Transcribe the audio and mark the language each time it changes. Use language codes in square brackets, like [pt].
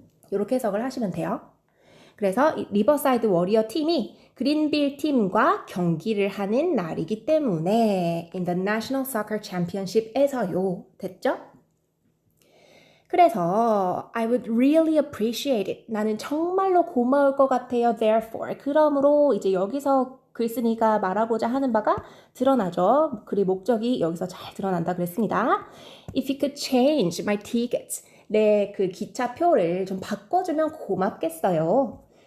[ko] 이렇게 해석을 하시면 돼요. 그래서 리버사이드 워리어 팀이 그린빌 팀과 경기를 하는 날이기 때문에 [en] in the National Soccer Championship [ko] 에서요. 됐죠? 그래서 [en] I would really appreciate it. [ko] 나는 정말로 고마울 것 같아요. [en] Therefore. [ko] 그러므로 이제 여기서 글쓴이가 말하고자 하는 바가 드러나죠. 글의 목적이 여기서 잘 드러난다 그랬습니다. [en] If you could change my tickets. [ko] 내 그 기차표를 좀 바꿔주면 고맙겠어요.